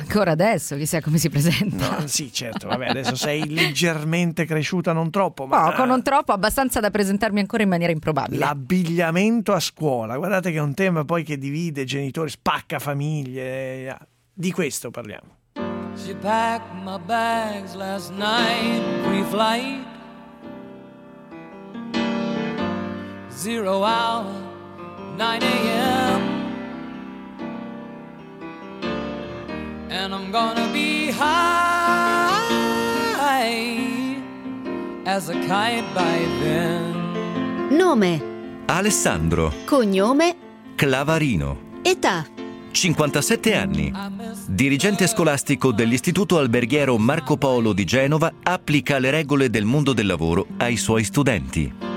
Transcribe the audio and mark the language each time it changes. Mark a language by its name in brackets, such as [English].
[Italian] Ancora adesso chissà come si presenta. No, sì, certo, vabbè, adesso sei leggermente cresciuta, non troppo. Ma poco, non troppo, abbastanza da presentarmi ancora in maniera improbabile. L'abbigliamento a scuola, guardate che è un tema poi che divide genitori, spacca famiglie, di questo parliamo. [English] She packed my bags last night, pre-flight. Zero hour, 9 a.m. And I'm gonna be high as a kite by then. [Italian] Nome: Alessandro. Cognome: Clavarino. Età: 57 anni, dirigente scolastico dell'Istituto Alberghiero Marco Polo di Genova, applica le regole del mondo del lavoro ai suoi studenti.